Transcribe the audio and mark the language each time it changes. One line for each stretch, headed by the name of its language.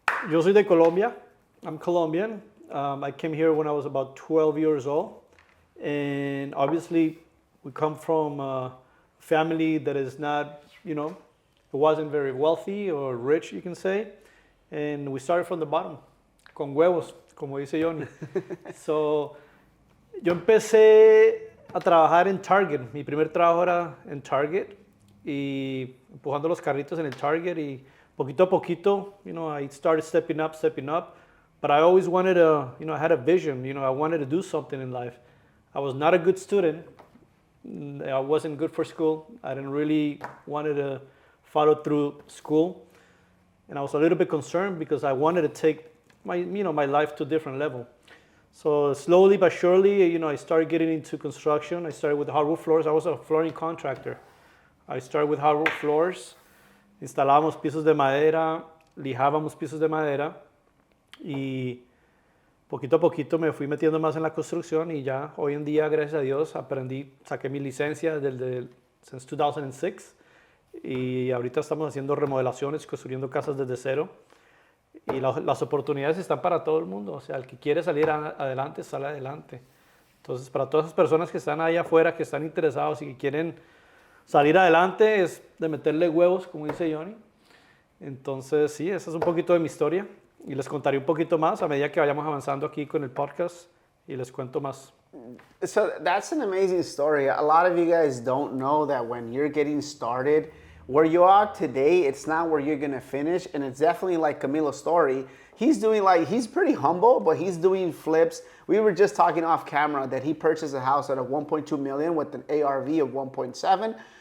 Spanish: Yo soy de Colombia.
English: I'm Colombian. I came here when I was about 12 years old. And obviously we come from a family that is not, it wasn't very wealthy or rich, you can say. And we started from the bottom,
Spanish: con huevos, como dice Yoni. So, yo empecé a trabajar en Target. Mi primer trabajo era en Target y empujando los carritos en el Target, y poquito a poquito,
English: I started stepping up. But I always wanted to, I had a vision, I wanted to do something in life. I was not a good student. I wasn't good for school. I didn't really wanted to follow through school. And I was a little bit concerned because I wanted to take my life to a different level. So slowly but surely, I started getting into construction. I started with hardwood floors. I was a flooring contractor. I started with hardwood floors.
Spanish: Instalábamos pisos de madera, lijábamos pisos de madera, y poquito a poquito me fui metiendo más en la construcción, y ya hoy en día, gracias a Dios, saqué mi licencia
English: since 2006,
Spanish: y ahorita estamos haciendo remodelaciones, construyendo casas desde cero, y las oportunidades están para todo el mundo. O sea, el que quiere salir adelante, sale adelante. Entonces, para todas esas personas que están ahí afuera, que están interesados y que quieren salir adelante, es de meterle huevos, como dice Johnny. Entonces, sí, esa es un poquito de mi historia. Y les contaré un poquito más a medida que vayamos avanzando aquí con el podcast, y les cuento más.
English: So that's an amazing story. A lot of you guys don't know that when you're getting started, where you are today, it's not where you're going to finish. And it's definitely like Camilo's story. He's pretty humble, but he's doing flips. We were just talking off camera that he purchased a house at a 1.2 million with an ARV of 1.7.